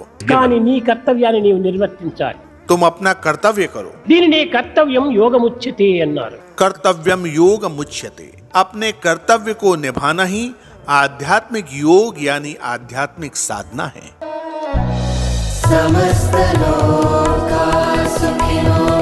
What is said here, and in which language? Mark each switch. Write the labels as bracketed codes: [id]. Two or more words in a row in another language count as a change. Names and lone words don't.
[te] కానీ నీ కర్తవ్యాన్ని నీవు నిర్వర్తించాలి। [hi] तुम अपना कर्तव्य करो। [te] దీనినే [sa] కర్తవ్యం యోగముచ్యతే [te] అన్నారు। [sa] कर्तव्यम योग मुच्यते। [hi] अपने कर्तव्य को निभाना ही आध्यात्मिक योग यानी आध्यात्मिक साधना है। [sa] समस्त लोका सुखिनो